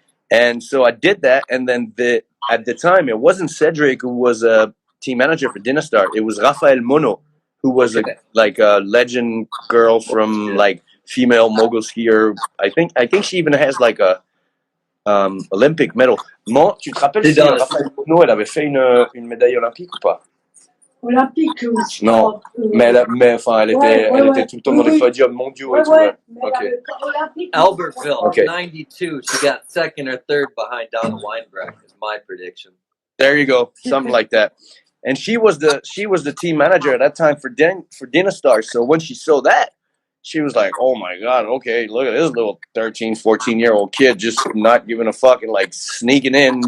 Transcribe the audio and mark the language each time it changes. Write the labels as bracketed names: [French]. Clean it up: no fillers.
[English] And so I did that, and then at the time it wasn't Cedric who was a team manager for Dynastar. It was Rafael Mono, who was a legend girl from like female mogul skier. I think she even has like a Olympic medal. [French] Mon, tu te rappelles si Rafael Mono elle avait fait une médaille olympique ou pas? Olympique ou non, mais enfin elle était tout le temps dans les podiums mondiaux et tout. [English] Okay. Albertville, 92. She got second or third behind Donna Weinbrecht is my prediction. There you go, something like that. And she was the team manager at that time for Dynastar. So when she saw that, she was like, oh my God, okay, look at this little 13, 14-year-old kid just not giving a fuck and like sneaking in.